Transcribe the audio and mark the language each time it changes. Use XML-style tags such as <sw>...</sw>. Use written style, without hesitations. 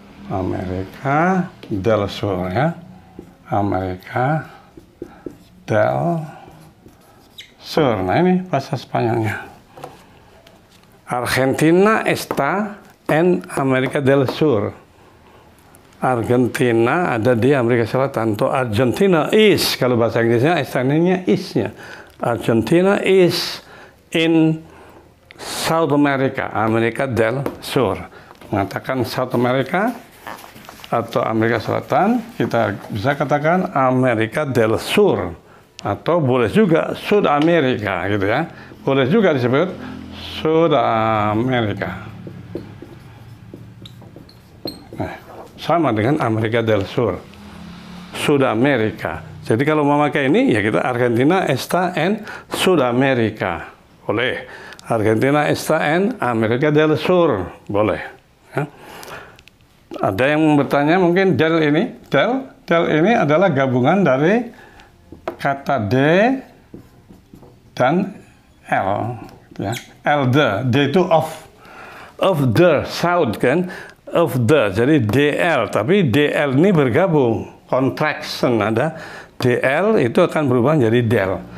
<es>Amerika del Sur ya. Amerika del Sur.</es> <id>Nah, ini bahasa Spanyolnya.</id> <es>Argentina está en Amerika del Sur.</es> <id>Argentina ada di Amerika Selatan. Untuk Argentina is, kalau bahasa Inggrisnya estarnya is-nya.</id> <en>Argentina is in South America, Amerika del Sur.</en> <id>Mengatakan South America atau Amerika Selatan, kita bisa katakan Amerika del Sur. Atau boleh juga Sud Amerika gitu ya. Boleh juga disebut Sud Amerika. Sama dengan Amerika del Sur, Sudamerika. Jadi kalau mau pakai ini, ya kita Argentina está en Sudamerika, boleh.</id> <es>Argentina está en Amerika del Sur, boleh.</es> <id>Ya. Ada yang bertanya mungkin del ini adalah gabungan dari kata de dan l, ya.</id> <en>D itu of the south kan.</en> <id>Of the, jadi DL, tapi DL ini bergabung, contraction ada, DL itu akan berubah menjadi del.</id>